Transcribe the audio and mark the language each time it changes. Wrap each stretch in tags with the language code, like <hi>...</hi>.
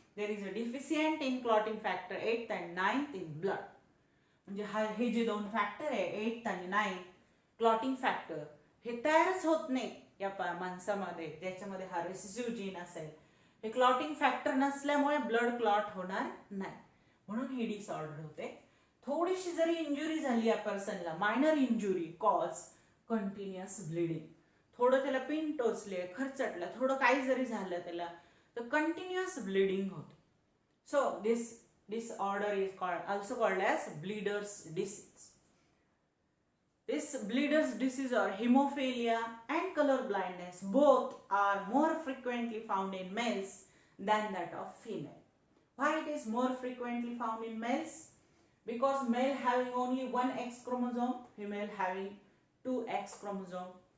<en>There is a deficient in clotting factor 8th and 9th in blood.</en> <mr>म्हणजे हे जे दोन फॅक्टर आहे 8th आणि 9th क्लॉटिंग फॅक्टर हे तयारच होत नाही या माणसामध्ये ज्याच्यामध्ये हा रेसेसिव्ह जीन असेल. हे क्लॉटिंग फॅक्टर नसल्यामुळे ब्लड क्लॉट होणार नाही, म्हणून ही डिसऑर्डर होते. थोडीशी जरी इंजुरी झाली या पर्सनला,</mr> <en>minor injury cause continuous bleeding,</en> <mr>थोडं त्याला पिन टोचले, खरचटलं, थोडं काही जरी झालं त्याला तर कंटिन्युअस ब्लिडिंग होते.</mr> <en>So this disorder is also called as bleeder's disease. This bleeder's disease or hemophilia and color blindness both are more frequently found in males than that of female. Why it is more frequently found in males? Because male having only one X chromosome, female having two X chromosome.</en>